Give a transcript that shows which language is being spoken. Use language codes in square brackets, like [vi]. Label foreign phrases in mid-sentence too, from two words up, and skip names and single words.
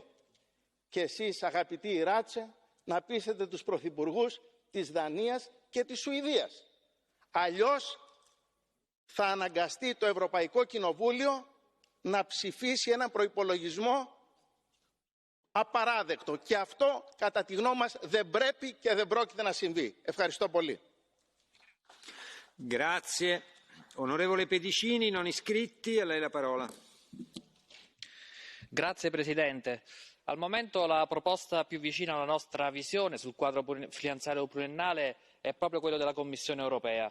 [el] Και εσείς, αγαπητοί Ράτσε, να πείσετε τους πρωθυπουργούς της Δανίας και της Σουηδίας. Αλλιώς θα αναγκαστεί το Ευρωπαϊκό Κοινοβούλιο να ψηφίσει έναν προϋπολογισμό απαράδεκτο. Και αυτό, κατά τη γνώμη μας, δεν πρέπει και δεν πρόκειται να συμβεί. Ευχαριστώ πολύ. [it] Grazie. Onorevole Pedicini, non iscritti, a lei la parola. Grazie Presidente. Al momento la proposta più vicina alla nostra visione sul quadro finanziario pluriennale è proprio quello della Commissione europea.